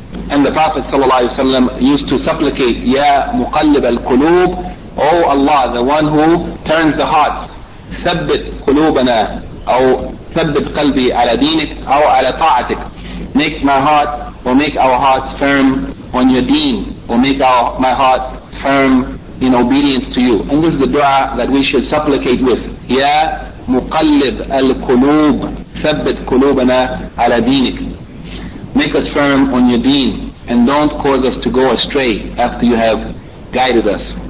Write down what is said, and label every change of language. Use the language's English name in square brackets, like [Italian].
[English] And the Prophet ﷺ used to supplicate, [Arabic] Ya Muqallib al-Qulub, [English] O Allah, the one who turns the heart, [Arabic] ثبت قلوبنا أو ثبت قلبي على دينك أو على طاعتك. [English] Make my heart, or make our hearts firm on Your deen, or make my heart firm in obedience to You. And this is the dua that we should supplicate with. [Arabic] Ya Muqallib al-Qulub, ثبت قلوبنا على دينك. [English] Make us firm on Your deen, and don't cause us to go astray after You have guided us.